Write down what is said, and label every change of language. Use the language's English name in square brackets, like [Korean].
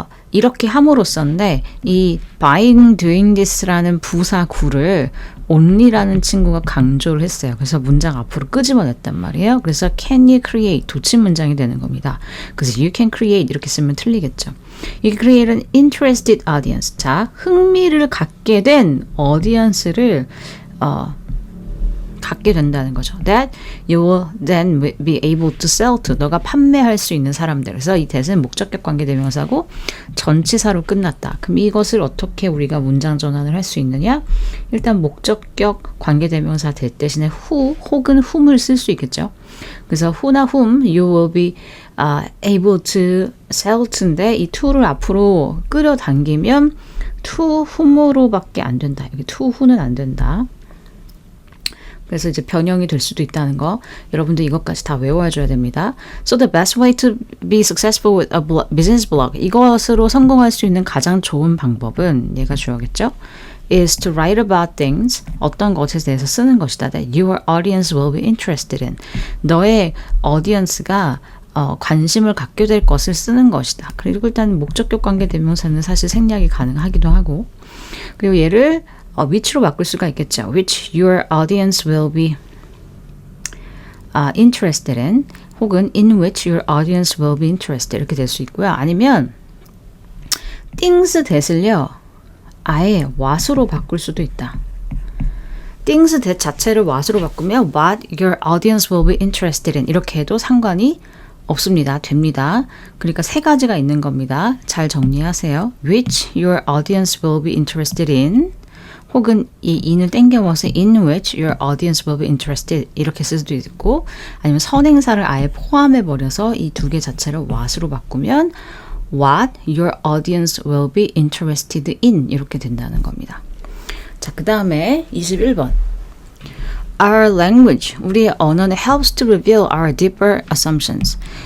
[Korean] 이렇게 함으로써인데 이 [English] by doing this [Korean] 라는 부사 구를 only라는 친구가 강조를 했어요. 그래서 문장 앞으로 끄집어냈단 말이에요. 그래서 [English] can you create [Korean] 도치 문장이 되는 겁니다. 그래서 [English] you can create [Korean] 이렇게 쓰면 틀리겠죠. [English] You can create an interested audience. [Korean] 자, 흥미를 갖게 된 audience를 갖게 된다는 거죠. [English] That you will then be able to sell to. [Korean] 너가 판매할 수 있는 사람들. 그래서 이 that은 목적격 관계대명사고 전치사로 끝났다. 그럼 이것을 어떻게 우리가 문장 전환을 할 수 있느냐? 일단 목적격 관계대명사 that 대신에 who 혹은 whom을 쓸 수 있겠죠. [English] 그래서 who나 whom you will be able to sell to인데 이 to를 [Korean] 앞으로 끌어당기면 [English] to whom으로밖에 안 된다. [Korean] 여기 to who는 안 된다. 그래서 이제 변형이 될 수도 있다는 거 여러분들 이것까지 다 외워줘야 됩니다. [English] So the best way to be successful with a business blog, [Korean] 이것으로 성공할 수 있는 가장 좋은 방법은 얘가 주어겠죠. [English] is to write about things, [Korean] 어떤 것에 대해서 쓰는 것이다. [English] That your audience will be interested in. [Korean] 너의 audience가 관심을 갖게 될 것을 쓰는 것이다. 그리고 일단 목적격 관계대명사는 사실 생략이 가능하기도 하고 그리고 얘를 which로 바꿀 수가 있겠죠. [English] which your audience will be interested in 혹은 in which your audience will be interested [Korean] 이렇게 될 수 있고요. 아니면 things that을요. 아예 what으로 바꿀 수도 있다. [English] things that 자체를 what으로 바꾸면 what your audience will be interested in [Korean] 이렇게 해도 상관이 없습니다. 됩니다. 그러니까 세 가지가 있는 겁니다. 잘 정리하세요. [English] which your audience will be interested in [Korean] 혹은 이 in을 땡겨먹어서 [English] in which your audience will be interested [Korean] 이렇게 쓸 수도 있고 아니면 선행사를 아예 포함해버려서 이 두 개 자체를 what으로 바꾸면 [English] what your audience will be interested in [Korean] 이렇게 된다는 겁니다. 자, 그 다음에 21번 [English] Our language, [Korean] 우리의 언어는 [English] helps to reveal our deeper assumptions.